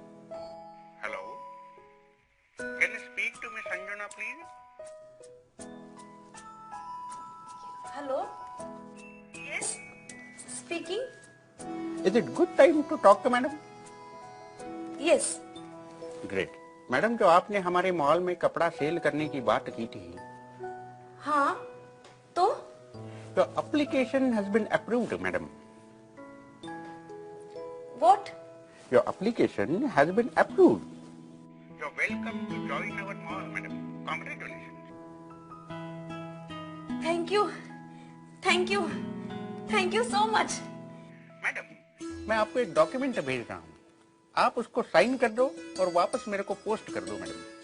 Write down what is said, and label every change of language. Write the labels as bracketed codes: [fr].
[en] Hello, can you speak to Miss Anjana please? hello yes speaking Is it good time to talk to madam? yes [hi] Great. Madam, जो आपने हमारे mall में कपड़ा cell करने की बात की थी, हाँ तो [en] Your application has been approved, madam. What? Your application has been approved. You're welcome to join our mall, madam. Congratulations. Thank you, thank you, thank you so much. [hi] मैं आपको एक डॉक्यूमेंट भेज रहा हूँ, आप उसको साइन कर दो और वापस मेरे को पोस्ट कर दो, मैडम।